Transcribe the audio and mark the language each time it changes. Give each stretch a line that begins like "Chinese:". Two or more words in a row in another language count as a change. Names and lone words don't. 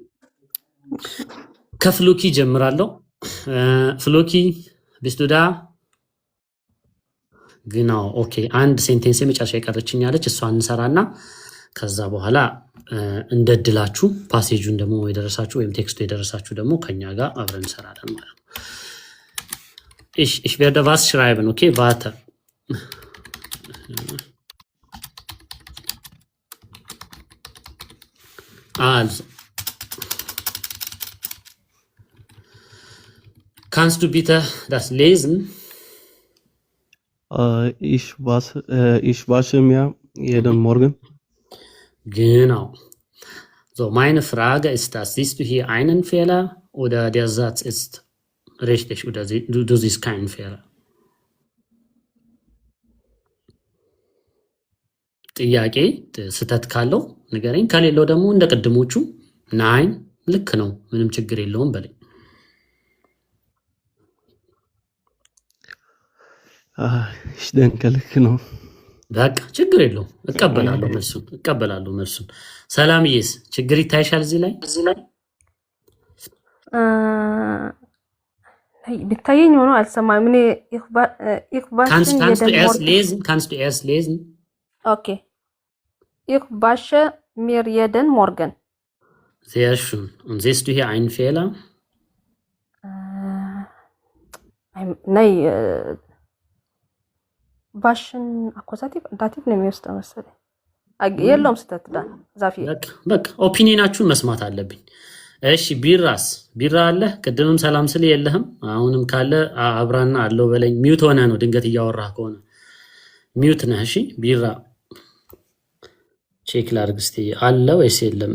Amharic: ከፍሎኪ ጀምራለሁ። ፍሎኪ
German: bist du da genau
Amharic: ኦኬ። አንድ ሴንቴንስ የመጨረሻ የቀረችኝ ያለች እሷን እንሰራና ከዛ በኋላ እንደድላችሁ ፓሴጁን ደግሞ የደረሳችሁ ወይም ቴክስቱ የደረሳችሁ ደግሞ ከኛ ጋር አብረን እንሰራለን ማለት ነው።
German: Ich werde was schreiben, okay? Warte. Also. Kannst du bitte das lesen? Ich wasche mir jeden Morgen. Genau. So, meine Frage ist das. Siehst du hier einen Fehler oder der Satz ist richtig oder du siehst keinen Fehler?
Amharic: ጥያቄ ስህተት ካለው ንገረኝ፣ ከሌለው ደግሞ እንደ ቅድሞቹ ናይን ልክ ነው ምንም ችግር የለውም በለኝ።
German: Ich denke
Amharic: ልክ ነው። በቃ ችግር የለውም እቀበላለሁ መልሱን። ሰላምዬስ ችግር ይታይሻል እዚህ ላይ? ቢታየኝ ሆኖ አልሰማም። እኔ
German: Kannst du erst lesen? Okay. Ich wasche mir jeden Morgen. Sehr schön. Und siehst du hier einen Fehler? Nein, waschen Akkusativ, Dativ
Amharic: ነው የሚወስደው መሰለኝ። የለውም ስህተት ዳ ዛፊ በቃ ኦፒኒየናችሁን መስማት አለብኝ። እሺ ቢራስ ቢራ አለ? ቅድምም ሰላም ስል የለህም። አሁንም ካለ አብራና አለው በለኝ። ሚውት ሆነ ነው ድንገት እያወራህ ከሆነ ሚውት ነህ። እሺ ቢራ ቼክ ላድርግ እስቲ አለ ወይስ የለም?